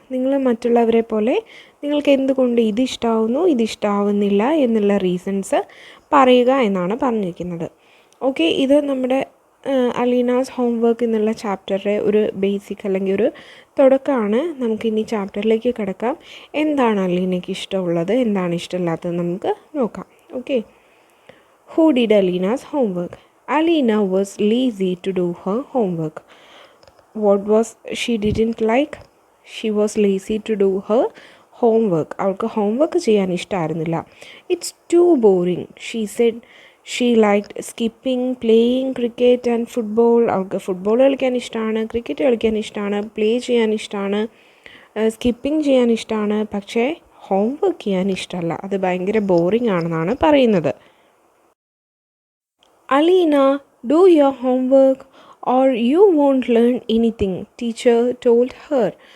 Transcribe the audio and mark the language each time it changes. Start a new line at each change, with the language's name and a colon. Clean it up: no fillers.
Malayalam: നിങ്ങൾ മറ്റുള്ളവരെ പോലെ നിങ്ങൾക്ക് എന്തുകൊണ്ട് ഇത് ഇഷ്ടമാവുന്നു ഇത് ഇഷ്ടമാവുന്നില്ല എന്നുള്ള റീസൺസ് പറയുക എന്നാണ് പറഞ്ഞിരിക്കുന്നത്. ഓക്കെ, ഇത് നമ്മുടെ അലീനാസ് ഹോംവർക്ക് എന്നുള്ള ചാപ്റ്ററിലെ ഒരു ബേസിക് അല്ലെങ്കിൽ ഒരു തുടക്കമാണ്. നമുക്കിനി ചാപ്റ്ററിലേക്ക് കിടക്കാം. എന്താണ് അലീനയ്ക്ക് ഇഷ്ടമുള്ളത്, എന്താണ് ഇഷ്ടമില്ലാത്തത് നമുക്ക് നോക്കാം.
English: Okay. Who did Alina's homework? Alina was lazy to do her homework. What was she didn't like? She was lazy to do her homework.
Malayalam: അവൾക്ക് ഹോംവർക്ക് ചെയ്യാൻ ഇഷ്ടമായിരുന്നില്ല.
English: It's too boring. She said she liked skipping, playing cricket and football.
Malayalam: അവൾക്ക് football കളിക്കാൻ ഇഷ്ടമാണ്, cricket കളിക്കാൻ ഇഷ്ടമാണ്, play ചെയ്യാൻ ഇഷ്ടമാണ്, skipping ചെയ്യാൻ ഇഷ്ടമാണ്. പക്ഷേ ഹോംവർക്ക് ചെയ്യാൻ ഇഷ്ടമല്ല, അത് ഭയങ്കര ബോറിംഗ് ആണെന്നാണ് പറയുന്നത്.
English: Aleena, do your homework or you won't learn anything, teacher told her.